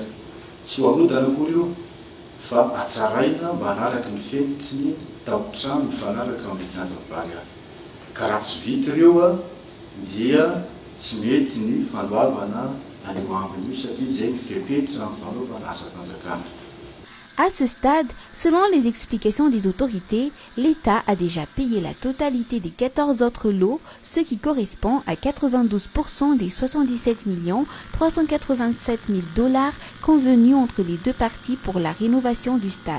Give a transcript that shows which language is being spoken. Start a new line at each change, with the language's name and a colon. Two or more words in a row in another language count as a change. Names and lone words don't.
Malagasy: Tsy ho arodana akory io fa atsaraina mba hanaraka ny fenitry ny taotrano mifanaraka amin'ny gymnase Barilla. Ka raha tsy vita ireo dia tsy mety ny fanoavana an'io ambiny io satria zay mifepetra amin'ny fanaovana asa-tanjakana.
French: À ce stade, selon les explications des autorités, l'État a déjà payé la totalité des 14 autres lots, ce qui correspond à 92% des 77 387 000 dollars convenus entre les deux parties pour la rénovation du stade.